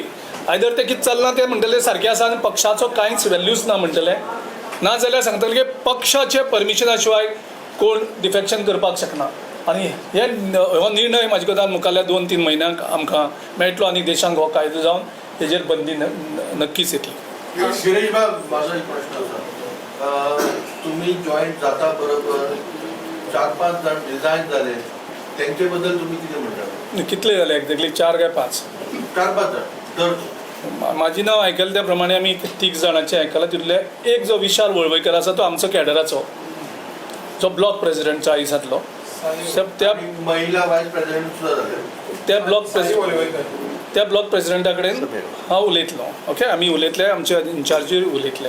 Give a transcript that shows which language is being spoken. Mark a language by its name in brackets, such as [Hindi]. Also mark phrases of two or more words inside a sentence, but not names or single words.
[Konkani] आयदर ते कितें चलना ते म्हणटले सारकें आसा आनी पक्षाचो कांयच व्हॅल्यूच ना म्हणटले, नाजाल्यार सांगतले की पक्षाचे परमिशना शिवाय कोण डिफेक्शन करपाक शकना. आनी हो निर्णय म्हाजे कोतान मुखारल्या 2-3 म्हयन्यांक आमकां मेळटलो आनी देशांक हो कायदो जावन तेजेर बंदी नक्कीच येतली. गिरीश बाब, [Marathi] माझा एक प्रश्न होता. तुम्ही जॉईंट जाता बरोबर 4-5 जण रिजायन झाले, त्यांचे बद्दल तुम्ही किती म्हणता? [Konkani] कितले जाले एक्झॅक्टली? 4 काय 5? [Marathi] 4-5 जण. तर [Konkani] माझी नाव आयकलें त्या प्रमाणे आमी 3 जाणांचे आयकलां. तितले एक जो विशाल वळवयकर आसा तो आमचो कॅडराचो जो [English] block president [Konkani] आयसातलो त्या [Marathi] महिला [English] vice president [Marathi] सुद्धा झाले. [Konkani] त्या [English] block president [Konkani] कडेन हांव उलयतलो. ओके, आमी उलयतले, आमचे इन्चार्जीर उलयतले.